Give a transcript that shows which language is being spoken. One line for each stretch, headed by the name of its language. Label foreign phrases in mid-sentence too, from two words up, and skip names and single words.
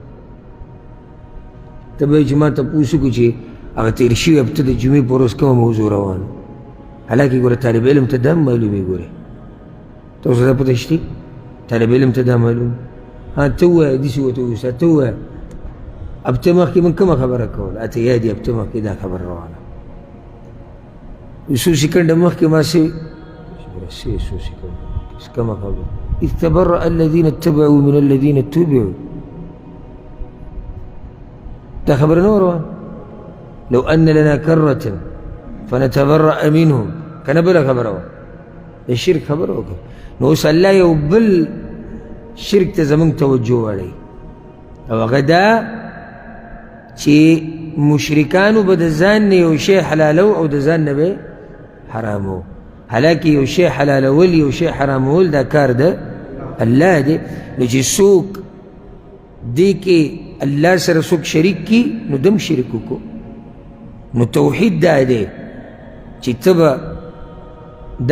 Pashto: ته به یې چې ما تپوس وکړو چې هغه تېر شوي هفته د جمعې په ورځ کومه موضوع روانه حالانکې ګوره طالب علم ته دا هم معلومې ګورې تاسو ته پته شته طالب علم ته دا معلوم ها ته ووایه داسې ورته ووایه ته ووایه هفته مخکې من کومه خبره کوله اته یاد یې هفته مخکې دا خبره روانه څو سیکنډه مخکې ما څه څو سیکنډه کومه خبره
Arabic: إذ تبرأ الذين اتبعوا من الذين اتبعوا
Pashto: دا خبره نه روانه
Arabic: لو أن لنا كرة فنتبرأ منهم
Pashto: کنه بله خبره وه د شرک خبره وکړه نو اوس الله یو بل شرک ته زموږ توجه واړوي او هغه دا چې مشرکانو به د ځان نه یو شی حلالو او د ځان نه به حرامو حالانکې یو شی حلالول یو شی حرامول دا کار ده الله دی نو چې څوک دې کې الله سره څوک شریک کي نو دم شرک وکړو نو توحید دا دی چې ته به دا